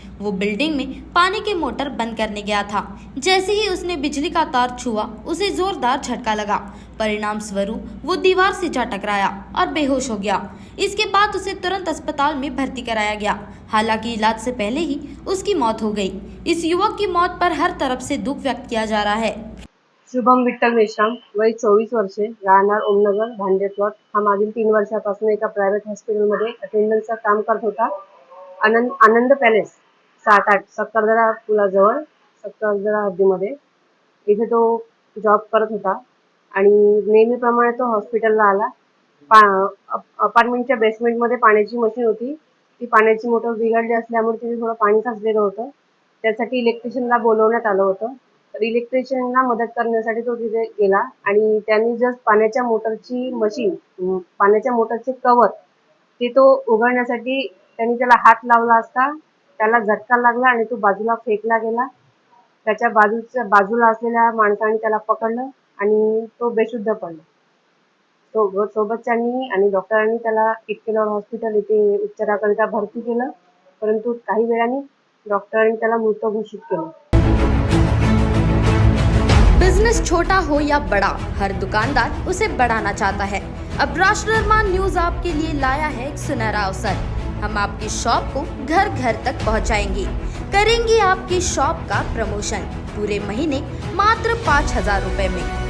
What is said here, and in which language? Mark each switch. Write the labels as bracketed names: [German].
[Hindi] वो बिल्डिंग में पानी के मोटर बंद करने गया था। जैसे ही उसने बिजली का तार छुआ, उसे जोरदार झटका लगा। परिणाम स्वरूप वो दीवार से जा टकराया और बेहोश हो गया। इसके बाद उसे तुरंत अस्पताल में भर्ती कराया गया। हालांकि इलाज से पहले ही उसकी मौत हो गई। इस युवक की मौत पर हर तरफ से दुख व्यक्त किया जा रहा है। [Marathi] शुभम विठ्ठल मेश्राम, वय 24 वर्षे, राहणार ओमनगर भांडे प्लॉट. हा मागील 3 वर्षापासून एका प्रायव्हेट हॉस्पिटलमध्ये अटेंडन्सचं काम करत होता. आनंद पॅलेस 7-8 सक्करदरा पुलाजवळ सक्करदरा हद्दीमध्ये इथे तो जॉब करत होता आणि नेहमीप्रमाणे तो हॉस्पिटलला आला. अपार्टमेंटच्या बेसमेंटमध्ये पाण्याची मशीन होती. ती पाण्याची मोटर बिघडली असल्यामुळे तिथे थोडं पाणी साचलेलं होतं. त्यासाठी इलेक्ट्रिशियनला बोलवण्यात आलं होतं. तर इलेक्ट्रिशियनला मदत करण्यासाठी तो तिथे गेला आणि त्यांनी जस्ट पाण्याच्या मोटरचे कव्हर ते तो उघडण्यासाठी त्यांनी त्याला हात लावला असता त्याला झटका लागला आणि तो बाजूला फेकला गेला. त्याच्या बाजूला असलेल्या माणसाने त्याला पकडलं आणि तो बेशुद्ध पडला. सोबतच्यांनी आणि डॉक्टरांनी त्याला इटकेलॉर हॉस्पिटल येथे उपचाराकरिता भरती केलं, परंतु काही वेळाने डॉक्टरांनी त्याला मृत घोषित केलं. [Hindi] बिजनेस छोटा हो या बड़ा, हर दुकानदार उसे बढ़ाना चाहता है। अब राष्ट्र निर्माण न्यूज आपके लिए लाया है एक सुनहरा अवसर। हम आपकी शॉप को घर घर तक पहुंचाएंगे, करेंगे आपकी शॉप का प्रमोशन पूरे महीने मात्र 5,000 रुपए में।